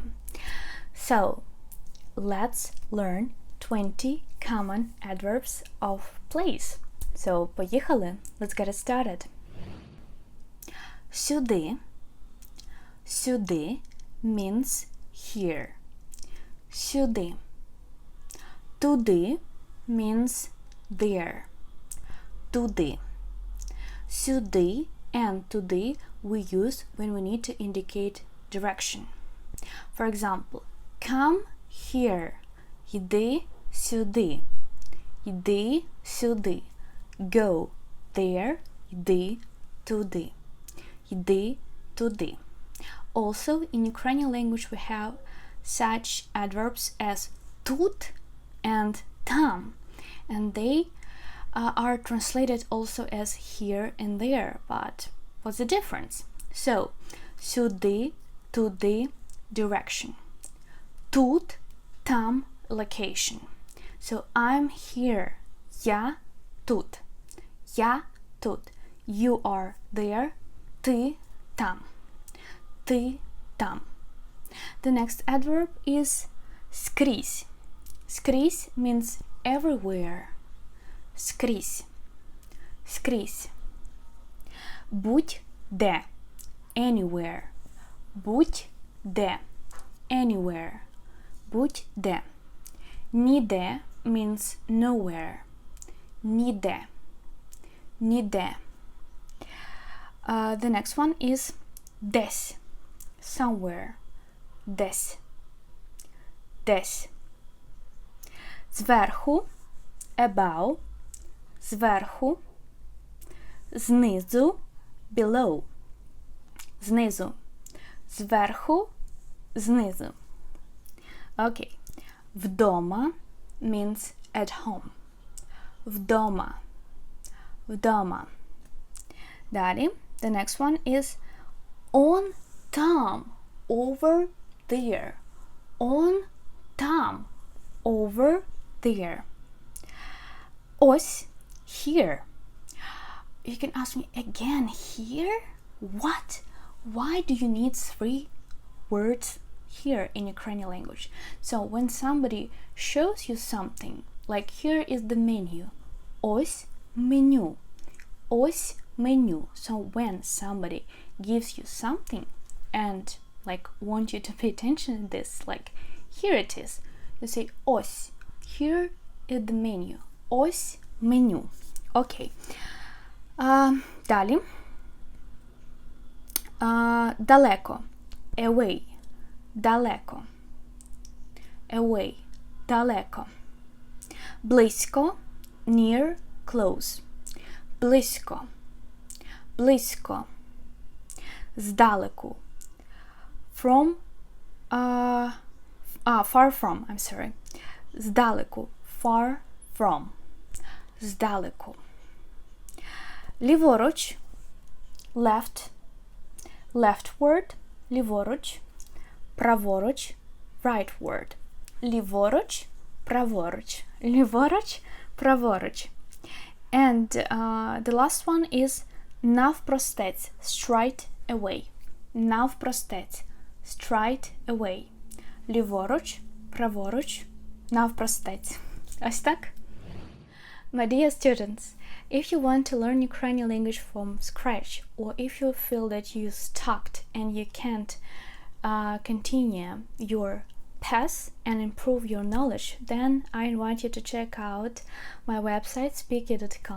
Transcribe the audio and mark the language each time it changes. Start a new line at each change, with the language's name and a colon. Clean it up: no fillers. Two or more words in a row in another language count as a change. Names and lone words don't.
English: So, let's learn 20 common adverbs of place. So, поїхали. Let's get it started.
Ukrainian: Сюди.
English: Сюди means here.
Ukrainian: Сюди. Туди
English: means there.
Ukrainian: Туди. Сюди
English: and туди we use when we need to indicate direction. For example, come here.
Ukrainian: Йди сюди. Йди сюди.
English: Go there.
Ukrainian: Йди туди. Йди туди.
English: Also, in Ukrainian language we have such adverbs as тут and там. And they are translated also as here and there. But what's the difference? So,
Ukrainian: сюди, туди, direction. Тут, там,
English: location. So I'm here.
Ukrainian: Я тут. Я тут.
English: You are there.
Ukrainian: Ти там. Ти там.
English: The next adverb is скрізь. Скрізь means everywhere.
Ukrainian: Скрізь. Скрізь. Будь-де.
English: Anywhere. Будь-де. Anywhere.
Ukrainian: Будь-де. Ніде
English: means nowhere.
Ukrainian: Ніде. Ніде.
English: The next one is десь.
Ukrainian: Somewhere. Десь. Десь. Зверху. Above. Зверху. Знизу. Below. Знизу. Зверху.
English: Знизу. Okay. Вдома means at home.
Ukrainian: Вдома. Вдома. Далі,
English: the next one is on там. Over there. On там. Over there. Ось here. You can ask me again, here? What? Why do you need 3 words here in Ukrainian language? So when somebody shows you something, like here is the menu.
Ukrainian: Ось меню. Ось меню.
English: So when somebody gives you something and like want you to pay attention to this, like here it is, you say ось. Here is the menu.
Ukrainian: Ось меню. Okay. Далі. Далеко.
English: Away. Далеко. Away.
Ukrainian: Далеко. Близько.
English: Near. Close.
Ukrainian: Близько. Близько. Здалеку.
English: From. Far from. I'm sorry. Здалеку. Far from.
Ukrainian: Здалеку. Ліворуч.
English: Left. Leftward.
Ukrainian: Ліворуч. Праворуч, rightward. Ліворуч, праворуч. Ліворуч, праворуч.
English: And the last one is навпростець, straight away. Навпростець, straight away.
Ukrainian: Ліворуч, праворуч, навпростець. Ось так?
English: My dear students, if you want to learn Ukrainian language from scratch, or if you feel that you're stuck and you can't continue your path and improve your knowledge, then I invite you to check out my website speaky.com.